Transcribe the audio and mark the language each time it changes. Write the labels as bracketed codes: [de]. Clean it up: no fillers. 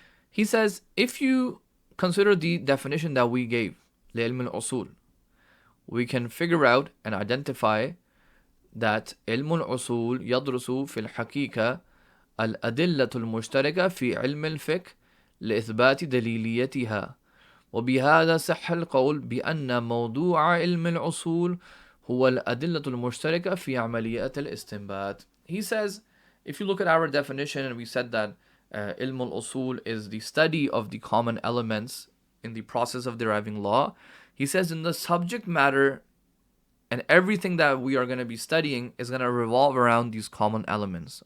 [en] He says, if you consider the definition that we gave, لعلم الأصول, we can figure out and identify that [ar] علم الأصول يدرس في الحقيقة الأدلة المشتركة في علم الفقه لإثبات دليليتها. وبهذا صح القول بأن موضوع علم الأصول هو الأدلة المشتركة في عملية الاستنباط. [en] He says, if you look at our definition, and we said that ilm al-usul is the study of the common elements in the process of deriving law. He says in the subject matter and everything that we are going to be studying is going to revolve around these common elements.